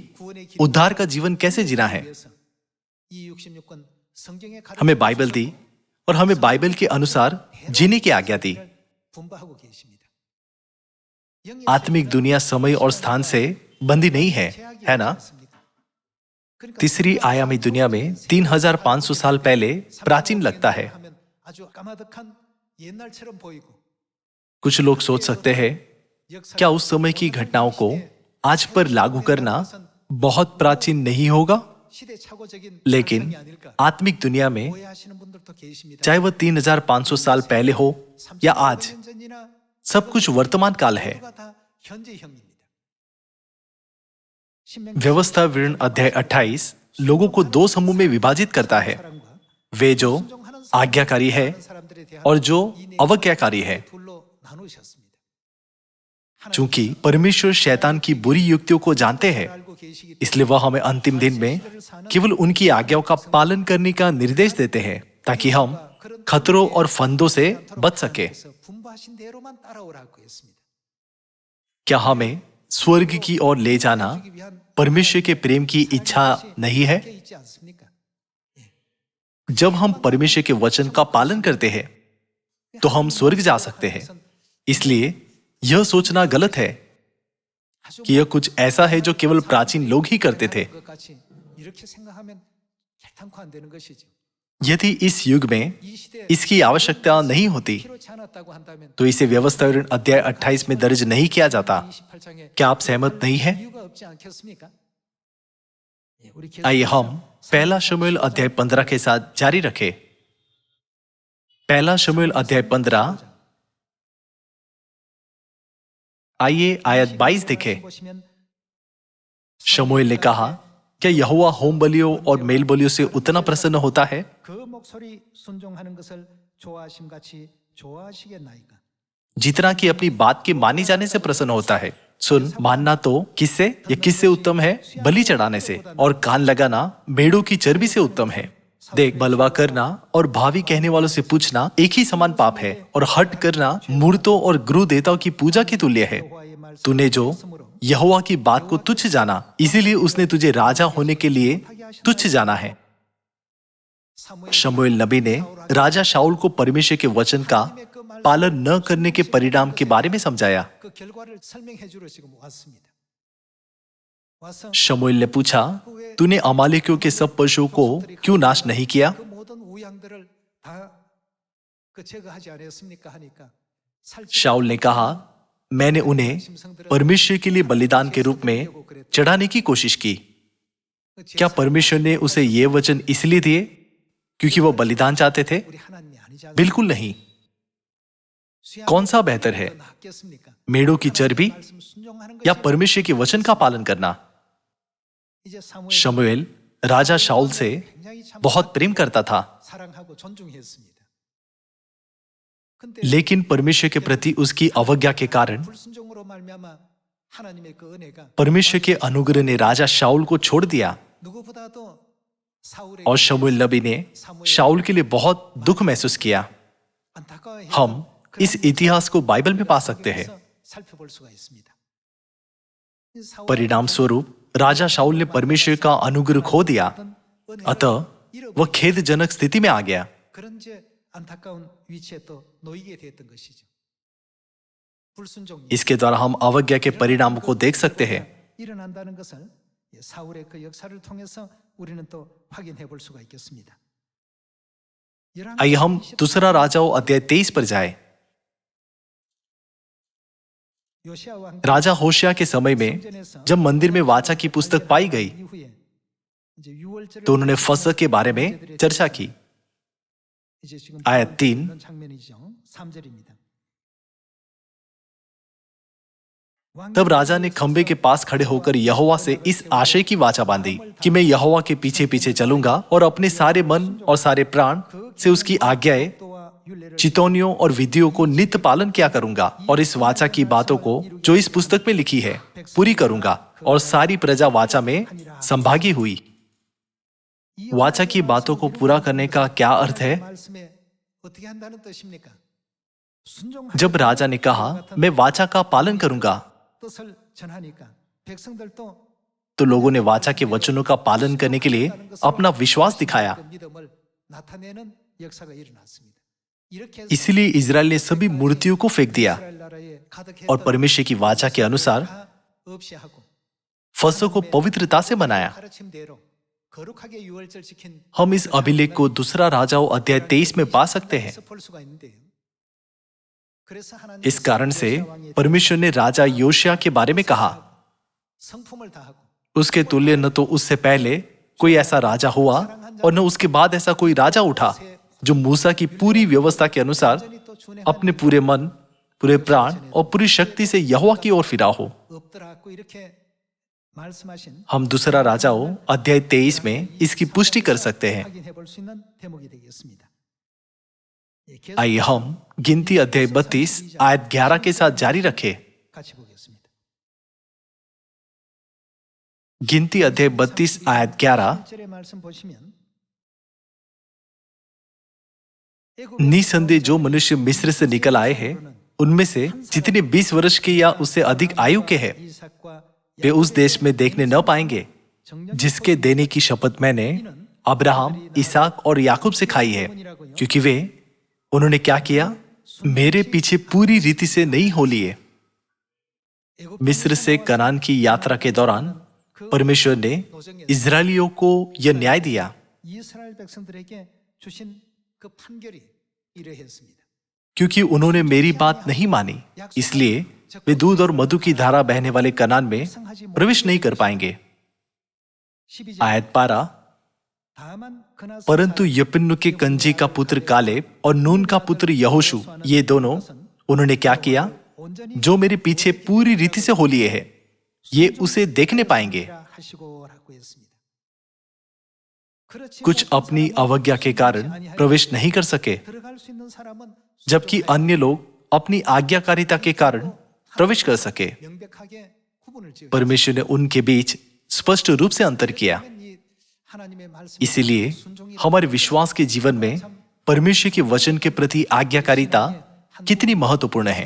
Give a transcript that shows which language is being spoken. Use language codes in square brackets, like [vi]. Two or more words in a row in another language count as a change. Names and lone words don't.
[ko] 구원의 길 [hi] उद्धार का जीवन कैसे जीना है। [ko] 위해서 이 66권 성경의 [hi] हमें बाइबल दी और हमें बाइबल के अनुसार जीने की आज्ञा दी। [ko] 분바하고 계십니다. [hi] आत्मिक दुनिया समय और स्थान से बंधी नहीं है ना? तीसरी आयामी दुनिया में 3500 साल पहले प्राचीन लगता है। [ko] 아주 까마득한 옛날처럼 보이고 [hi] कुछ लोग सोच सकते हैं क्या उस समय की घटनाओं को आज पर लागू करना बहुत प्राचीन नहीं होगा? [ko] 시대착오적인 [hi] लेकिन [ko] 상상이 아닐까 [hi] आत्मिक दुनिया में [ko] 오해하시는 분들도 계십니다. [hi] चाहे वह 3500 साल पहले हो या आज, [ko] 30년 전이나 [hi] सब कुछ वर्तमान काल है। [ko] 모두가 다 현재형입니다. [hi] व्यवस्था विवरण अध्याय 28 लोगों को दो समूह में विभाजित करता है, वे जो आज्ञाकारी है और जो अवज्ञाकारी है। [ko] 둘로 나누셨습니다. [hi] चूंकि परमेश्वर शैतान की बुरी युक्तियों को जानते हैं, [ko] 알고 계시기 [hi] इसलिए वह हमें अंतिम दिन में केवल उनकी आज्ञाओं का पालन करने का निर्देश देते हैं ताकि हम खतरों और फंदों से बच सके। [ko] 때문에 분부하신 대로만 따라오라고 했습니다. [hi] क्या हमें स्वर्ग की ओर ले जाना परमेश्वर के प्रेम की इच्छा नहीं है? [ko] 그게 있지 않습니까? [hi] जब हम परमेश्वर के वचन का पालन करते हैं तो हम स्वर्ग जा सकते हैं। इसलिए यह सोचना गलत है कि यह कुछ ऐसा है जो केवल प्राचीन लोग ही करते थे। [ko] 것 같이 이렇게 생각하면 결탄코 안 되는 것이죠. [hi] यदि इस युग में [ko] 이 시대에 [hi] इसकी आवश्यकता नहीं होती [ko] 필요치 않았다고 한다면 [hi] तो इसे व्यवस्था विवरण अध्याय 28 में दर्ज नहीं किया जाता। [ko] 28장에 [hi] क्या आप सहमत नहीं हैं? [ko] 이유가 없지 않겠습니까? 예, 우리 [hi] आइए हम पहला शमूएल अध्याय 15 के साथ जारी रखें। पहला शमूएल अध्याय 15 आइए आयत 22 देखें। [ko] 보시면 [hi] शमूएल ने कहा, क्या यहोवा होम बलियों और मेल बलियों से उतना प्रसन्न होता है [ko] 그 목소리 순종하는 것을 좋아하심 같이 좋아하시겠나이까? [hi] जितना कि अपनी बात के माने जाने से प्रसन्न होता है? सुन, मानना तो किससे या किससे उत्तम है? बलि चढ़ाने से। और कान लगाना भेड़ों की चर्बी से उत्तम है। देख, बलवा करना और भावी कहने वालों से पूछना एक ही समान पाप है, और हट करना मूर्तों और गुरु देवताओं की पूजा के तुल्य है। तूने जो यहोवा की बात को तुच्छ जाना, इसीलिए उसने तुझे राजा होने के लिए तुच्छ जाना है। शमूएल नबी ने राजा शाऊल को परमेश्वर के वचन का पालन न करने के परिणाम के बारे में समझाया। [ko] 그 결과를 설명해 주러 지금 왔습니다. 와서 [hi] शमूएल ने पूछा, तूने अमालेकियों के सब पशुओं को क्यों नाश नहीं किया? [ko] 그 모든 우양들을 다 제거하지 않았습니까 하니까 [hi] शाऊल ने कहा, मैंने उन्हें परमेश्वर के लिए बलिदान के रूप में चढ़ाने की कोशिश की। क्या परमेश्वर ने उसे ये वचन इसलिए दिए क्योंकि वो बलिदान चाहते थे? [ko] 우리 하나님이 아니지 [hi] बिल्कुल नहीं। कौन सा बेहतर है, [ko] 낫겠습니까? [hi] मेढ़ों की चर्बी [ko] 말씀 순종하는 [hi] या [ko] 것이 [hi] परमेश्वर के वचन का पालन करना? [ko] 이제 사무엘 [hi] शमूएल राजा शाऊल से [ko] 굉장히 참 [hi] बहुत प्रेम करता था, [ko] 사랑하고 존중했습니다. 근데 [hi] लेकिन परमेश्वर के प्रति उसकी अवज्ञा के कारण [ko] 불순종으로 말미암아 하나님의 그 은혜가 [hi] परमेश्वर के अनुग्रह ने राजा शाऊल को छोड़ दिया, [ko] 누구보다도 사울의 [hi] और शमूएल नबी ने शाऊल के लिए बहुत दुख महसूस किया। [ko] 안타까워해서 [hi] हम इस इतिहास को बाइबल में पा सकते हैं। [ko] 살펴볼 수가 있습니다. 이 사울의 [hi] परिणाम स्वरूप राजा शाऊल ने परमेश्वर का अनुग्रह खो दिया, अतः वह खेदजनक स्थिति में आ गया। [ko] 그런 이제 안타까운 위치에 또 놓이게 됐던 것이죠. 불순종이 [hi] इसके द्वारा हम अवज्ञा के परिणामों को देख सकते हैं। [ko] 일어난다는 것을 사울의 그 역사를 통해서 우리는 또 확인해 볼 수가 있겠습니다. [hi] आइए हम दूसरा राजाओं अध्याय 23 पर जाएं। [ko] 요시야 왕 [hi] राजा होशिया के समय में जब मंदिर में वाचा की पुस्तक पाई गई, [ko] 이후에 이제 유월절을 [hi] तो उन्होंने फसह के बारे में चर्चा की। [ko] 이제 지금 [hi] आयत 3 [ko] 보는 장면이죠. 3절입니다. [hi] तब राजा ने खंबे के पास खड़े होकर यहोवा से इस आशय की वाचा बांधी कि मैं यहोवा के पीछे पीछे चलूंगा और अपने सारे मन और सारे प्राण से उसकी आज्ञाएं, चितौनियों और विधियों को नित्य पालन किया करूंगा, और इस वाचा की बातों को जो इस पुस्तक में लिखी है पूरी करूंगा। और सारी प्रजा वाचा में संभागी हुई। वाचा की बातों को पूरा करने का क्या अर्थ है? [ko] 말씀에 어떻게 한다는 뜻입니까? [hi] जब राजा ने कहा, मैं वाचा का पालन करूंगा, [ko] 뜻을 전하니까 백성들도 [hi] तो लोगों ने वाचा के वचनों का पालन करने के लिए अपना विश्वास दिखाया। [ko] 그 믿음을 나타내는 역사가 일어났습니다. 이렇게 해서 [hi] इसलिए इजराइल ने सभी मूर्तियों को फेंक दिया [ko] 이스라엘 나라에 가득했던 [hi] और परमेश्वर की वाचा के अनुसार [ko] 다 없이 하고 [hi] फसह को पवित्रता से मनाया। [ko] 가르침대로 거룩하게 유월절 지킨 [hi] हम इस अभिलेख को दूसरा राजाओं अध्याय 23 में पा सकते हैं। [ko] 볼 수가 있는데요. 그래서 하나님 [hi] इस कारण से परमेश्वर ने राजा योशिया के बारे में कहा, [ko] 성품을 다하고 [hi] उसके तुल्य न तो उससे पहले कोई ऐसा राजा हुआ और न उसके बाद ऐसा कोई राजा उठा जो मूसा की पूरी व्यवस्था के अनुसार [ko] 완전히 또 준행하는 [hi] अपने पूरे मन, पूरे प्राण और पूरी शक्ति से यहोवा की ओर फिरा हो। [ko] 없더라고 이렇게 말씀하신 [hi] हम दूसरा राजाओं अध्याय 23 में इसकी पुष्टि कर सकते हैं। [ko] 확인해 볼 수 있는 대목이 되겠습니다. 예, 계속 [hi] आइए हम गिनती अध्याय 32 आयत 11 के साथ जारी रखें। [ko] 같이 보겠습니다. [hi] गिनती अध्याय 32 आयत 11। [ko] 1절의 말씀 보시면 [hi] निसंदेह जो मनुष्य मिस्र से निकल आए हैं, उनमें से जितने 20 वर्ष के या उससे अधिक आयु के हैं, [ko] 이삭과 [hi] वे उस देश में देखने न पाएंगे जिसके देने की शपथ मैंने अब्राहम, इसहाक और याकूब से खाई है, क्योंकि वे उन्होंने क्या किया, मेरे पीछे पूरी रीति से नहीं हो लिए। मिस्र से कनान की यात्रा के दौरान परमेश्वर ने इजरायलियों को यह न्याय दिया [ko] 이스라엘 백성들에게 주신 그 판결이 이러했습니다. [hi] क्योंकि उन्होंने मेरी बात नहीं मानी, इसलिए वे दूध और मधु की धारा बहने वाले कनान में प्रवेश नहीं कर पाएंगे। [ko] 12절 [hi] आयत 12। [ko] 다만 그나서 [hi] परंतु यपुन्नु के कंजी का पुत्र कालेब और नून का पुत्र यहोशू, ये दोनों उन्होंने क्या किया, [ko] 온전히 [hi] जो मेरे पीछे पूरी रीति से हो लिए है, ये उसे देखने पाएंगे। [ko] 하시고라고 했습니다. 그렇지 [hi] कुछ [ko] 못한 [hi] अपनी [ko] 사람은 [hi] अवज्ञा के कारण [ko] 아니하여 [hi] प्रवेश नहीं कर सके, [ko] 들어갈 수 있는 사람은 [hi] जबकि अन्य लोग अपनी आज्ञाकारिता के कारण प्रवेश कर सके। [ko] 명백하게 구분을 지어 [hi] परमेश्वर ने उनके बीच स्पष्ट रूप से अंतर किया। [ko] 하나님의 말씀 [hi] इसीलिए हमारे विश्वास के जीवन में परमेश्वर के वचन के प्रति आज्ञाकारिता कितनी महत्वपूर्ण है।